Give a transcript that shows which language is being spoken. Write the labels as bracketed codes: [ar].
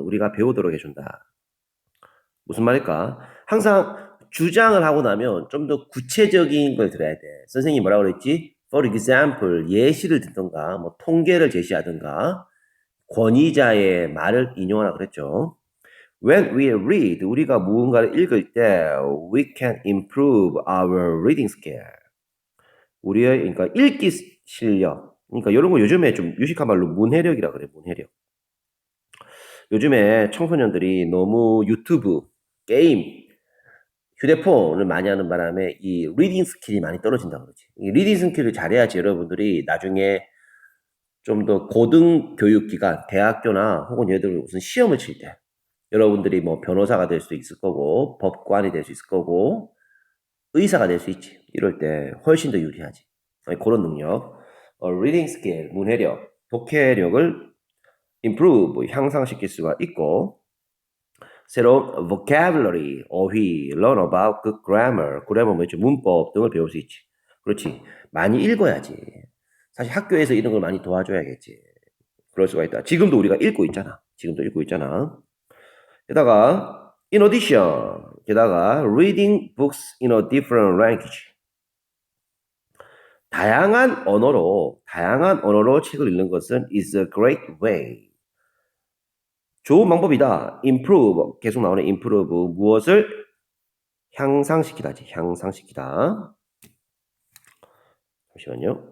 [ko] 우리가 배우도록 해준다. 무슨 말일까? 항상 주장을 하고 나면 좀 더 구체적인 걸 들어야 돼. 선생님이 뭐라고 그랬지? [en] For example, [ko] 예시를 듣던가, 뭐 통계를 제시하든가, 권위자의 말을 인용하라 그랬죠. [en] When we read, [ko] 우리가 무언가를 읽을 때, [en] we can improve our reading skill. [ko] 우리의, 그러니까 읽기 실력. 그러니까 이런 거 요즘에 좀 유식한 말로 문해력이라 그래, 문해력. 요즘에 청소년들이 너무 유튜브, 게임, 휴대폰을 많이 하는 바람에 이 리딩 스킬이 많이 떨어진다고 그러지. 이 리딩 스킬을 잘해야지 여러분들이 나중에 좀 더 고등 교육기관, 대학교나 혹은 예를 들어 무슨 시험을 칠 때 여러분들이 뭐 변호사가 될 수 있을 거고 법관이 될 수 있을 거고 의사가 될 수 있지. 이럴 때 훨씬 더 유리하지. 그런 능력, 리딩 스킬, 문해력, 독해력을 improve, 향상시킬 수가 있고 새로운 vocabulary, 어휘, [en] learn about good grammar, [ko] grammar 뭐죠? 문법 등을 배울 수 있지. 그렇지. 많이 읽어야지. 사실 학교에서 이런 걸 많이 도와줘야겠지. 그럴 수가 있다. 지금도 우리가 읽고 있잖아. 지금도 읽고 있잖아. 게다가 [en] in addition, [ko] 게다가 [en] reading books in a different language. [ko] 다양한 언어로 책을 읽는 것은 [en] is a great way. [ko] 좋은 방법이다. improve, 계속 나오는 improve, 무엇을 향상시키다지. 향상시키다. 잠시만요.